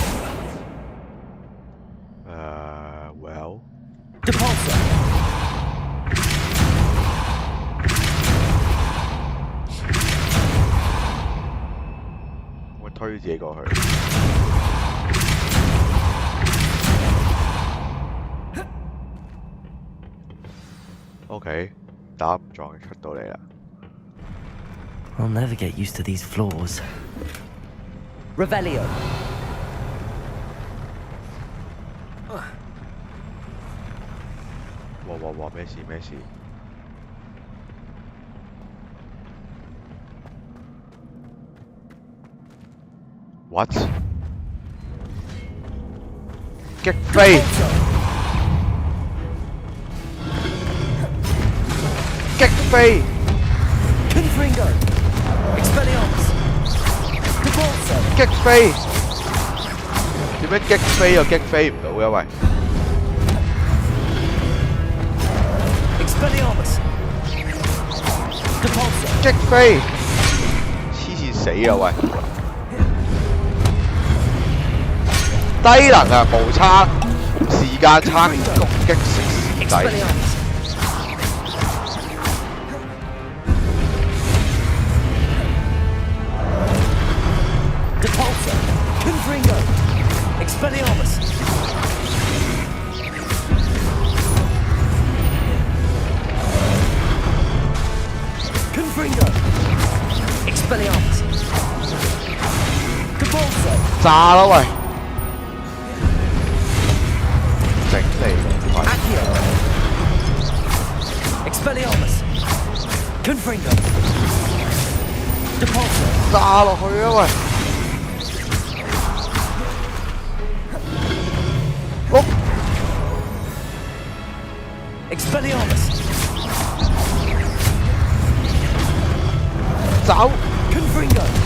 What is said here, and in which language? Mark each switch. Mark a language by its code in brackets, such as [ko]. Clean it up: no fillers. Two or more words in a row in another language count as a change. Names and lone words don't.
[en] Well. [la] Depulso. [yue] 我推自己過去。OK， 打唔撞出到嚟啦。 [en] I'll never get used to these floors. [la] Revelio. [yue] Wow, 咩事？ [en] What？ [yue] 擊飛！擊飛！ [la] Confringo. Expelliarmus. Depulso. [yue] 擊飛！點樣擊飛又擊飛唔到嘅喂 [la] Expelliarmus. Depulso. [yue] 擊飛！黐線死啊喂！低能啊，無差時間差攻擊死仔。 [la] Depulso. Confringo. Expelliarmus. Confringo. Expelliarmus. Depulso. [yue] 炸啦喂！整你啦！ [la] Accio. Expelliarmus. Confringo. Depulso. [yue] 炸落去啊喂！碌 [la] Expelliarmus. [yue] 走 [la] Confringo.